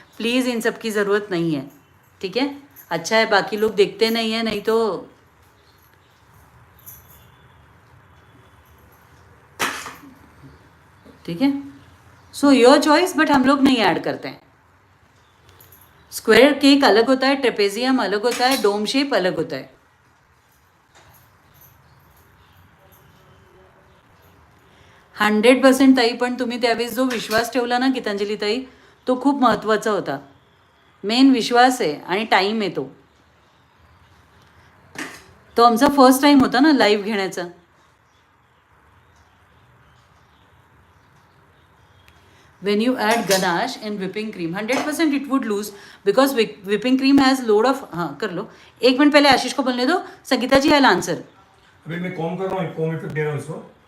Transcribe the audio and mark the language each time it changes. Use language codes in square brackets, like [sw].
[hi] Please इन सब की ज़रूरत नहीं है, ठीक है। अच्छा है बाकी लोग देखते नहीं है, नहीं तो ठीक है। [en] so your choice, [hi] बट हम लोग नहीं ऐड करते हैं। स्क्वायर केक अलग होता है, ट्रेपेजियम अलग होता है, डोम शेप अलग होता है। [mr] हंड्रेड 100% ताई, पण तुम्ही त्यावेळेस जो विश्वास ठेवला ना गीतांजली ताई, तो खूप महत्त्वाचा होता। मेन विश्वास आहे आणि टाईम आहे तो आमचा फर्स्ट टाइम होता ना लाईव्ह घेण्याचा। [en] When you add ganache and whipping cream, 100% it would lose, because whipping cream has load of, [hi] हाँ कर लो। 1 मिनट पहले आशीष को बोलने दो, संगीता जी आई आंसर। अभी मैं कॉम कर रहा हूँ, कॉम इफेक्ट दे रहा हूँ उसको।